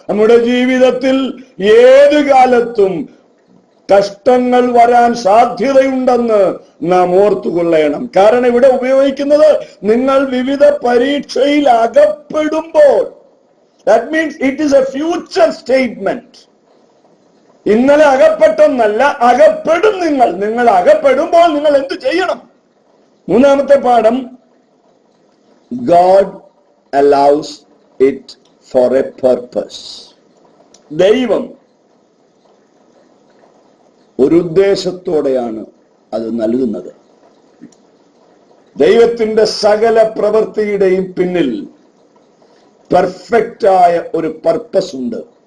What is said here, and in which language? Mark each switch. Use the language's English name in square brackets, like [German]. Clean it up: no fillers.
[Malayalam] നമ്മുടെ ജീവിതത്തിൽ ഏത് കാലത്തും കഷ്ടങ്ങൾ വരാൻ സാധ്യതയുണ്ടെന്ന് നാം ഓർത്തുകൊള്ളണം. കാരണം ഇവിടെ ഉപയോഗിക്കുന്നത് നിങ്ങൾ വിവിധ പരീക്ഷയിൽ അകപ്പെടുമ്പോൾ. [English] That means it is a future statement. [Malayalam] ഇന്നലെ അകപ്പെട്ടെന്നല്ല, അകപ്പെടും. നിങ്ങൾ അകപ്പെടുമ്പോൾ നിങ്ങൾ എന്ത് ചെയ്യണം? മൂന്നാമത്തെ പാഠം, [English] God allows it for a purpose. [Malayalam] ദൈവം ഒരു ഉദ്ദേശത്തോടെയാണ് അത് നൽകുന്നത്. ദൈവത്തിന്റെ സകല പ്രവൃത്തിയുടെയും പിന്നിൽ പെർഫെക്റ്റായ ഒരു പർപ്പസ് ഉണ്ട്.